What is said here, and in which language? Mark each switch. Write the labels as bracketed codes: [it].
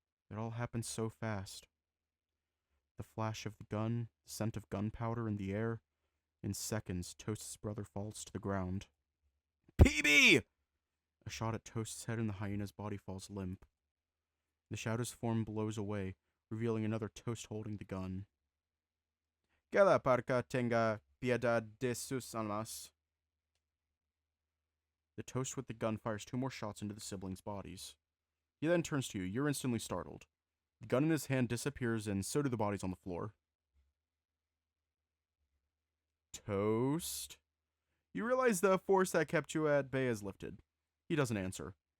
[en] It all happened so fast. The flash of the gun, the scent of gunpowder in the air. In seconds, Toast's brother falls to the ground. PB! A shot at Toast's head and the hyena's body falls limp. The shadow's form blows away, revealing another Toast holding the gun. [es] Que la parca tenga piedad de sus almas. [en] The Toast with the gun fires 2 more shots into the siblings' bodies. He then turns to you. You're instantly startled. The gun in his hand disappears, and so do the bodies on the floor. Toast? You realize the force that kept you at bay is lifted. He doesn't answer.